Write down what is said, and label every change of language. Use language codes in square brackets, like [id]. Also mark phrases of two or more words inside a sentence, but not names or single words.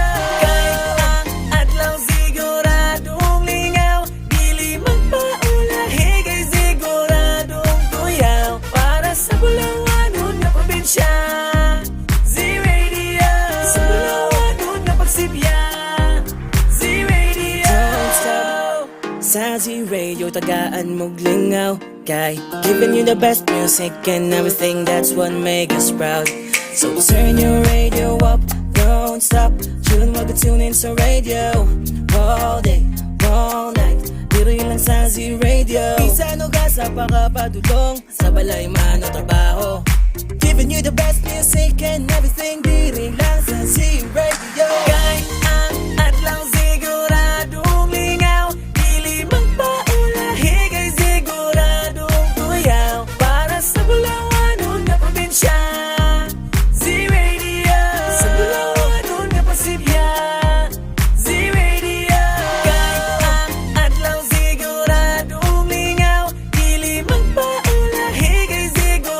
[ceb] Kay ang adlaw siguradong lingaw, dili magpaulahi kay siguradong tuyaw. Para sa Bulawanon nga probinsya, Z-Radio. Sa Bulawanon nga pagsibya, Z-Radio. [en] Don't stop [ceb] sa Z-Radio, tagaan mong lingaw. [en] Kay giving you the best music and everything, that's what make us proud. So turn your radio up, don't stop. Chillin' while tune in sa radio. All day, all night, [tl] dito yun lang sa Z-Radio. [ceb] Bisan o ka sa pakapadulong, sa balay man o trabaho. [en] Giving you the best music and everything, [tl] dito lang sa Z-Radio. [ceb] Kay ang adlaw siguradong lingaw, dili magpaulahi kay siguradong tuyaw. Para sa Bulawanon nga probinsya, Z-Radio. Sa Bulawanon nga pasilya, Z-Radio. Kay ang adlaw siguradong lingaw, dili magpaulahi kay